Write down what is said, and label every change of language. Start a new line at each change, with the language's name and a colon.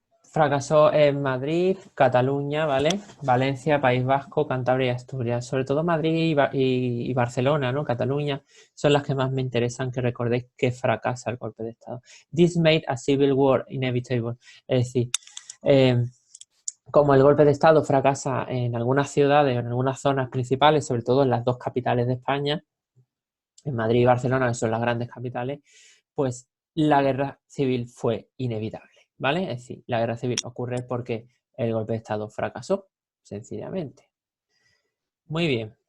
Spanish: Fracasó en Madrid, Cataluña, ¿vale? Valencia, País Vasco, Cantabria y Asturias. Sobre todo Madrid y Barcelona, ¿no? Cataluña son las que más me interesan que recordéis que fracasa el golpe de Estado.
English: This made a civil war inevitable.
Spanish: Es decir, como el golpe de Estado fracasa en algunas ciudades o en algunas zonas principales, sobre todo en las 2 capitales de España, en Madrid y Barcelona, que son las grandes capitales, pues la guerra civil fue inevitable, ¿vale? Es decir, la guerra civil ocurre porque el golpe de Estado fracasó, sencillamente. Muy bien.